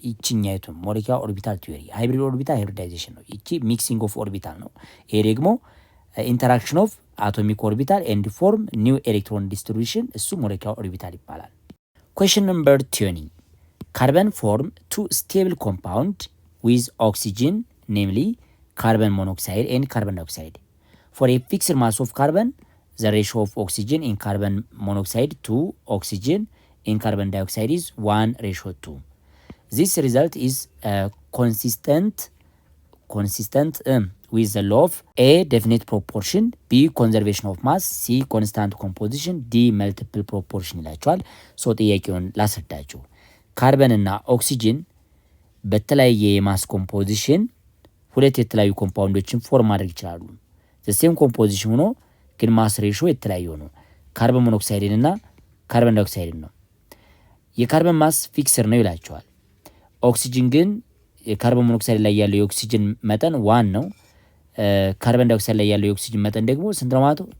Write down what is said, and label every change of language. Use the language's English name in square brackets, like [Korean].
[Amharic] ይችኛይቱ ሞሌኪላር ኦርቢታል ቲዮሪ። ሃይብሪድ ኦርቢታል ሃይብሪዳይዜሽን ነው። ይቺ ሚክሲንግ ኦፍ ኦርቢታል ነው። ይሄ ደግሞ ኢንተራክሽን ኦፍ አቶሚክ ኦርቢታል ኤንድ ፎርም ኒው ኤሌክትሮን ዲስትሪቢዩሽን፣ እሱ ሞሌኪላር ኦርቢታል ይባላል። [English] Question number 20 carbon form 2 stable compound with oxygen, namely carbon monoxide and carbon dioxide. For a fixed mass of carbon, the ratio of oxygen in carbon monoxide to oxygen in carbon dioxide is 1:2. This result is consistent with the law of A, definite proportion, B, conservation of mass, C, constant composition, D, multiple proportion [Amharic] ይላቸዋል። ሶ ጥያቄውን ላስረዳችሁ። ካርበን እና ኦክሲጅን በተለያየ የማስ ኮምፖዚሽን ሁለት የተለያዩ ኮምፓውንዶችን ፎርም ማድረግ ይችላሉ። ዘሴም ኮምፖዚሽን ሆኖ ግን ማስ ሬሾ የተለያዩ ነው። ካርበን ሞኖክሳይድን እና ካርበን ዳይኦክሳይድን ነው። የካርበን ማስ ፊክስር ነው ይላቸዋል። ኦክሲጅን ግን የካርበን ሞኖክሳይድ ላይ ያለው የኦክሲጅን መጠን 1 ነው። ካርበን ዳይኦክሳይድ ላይ ያለው የኦክሲጅን መጠን ደግሞ ስንት ነው ማለት ነው?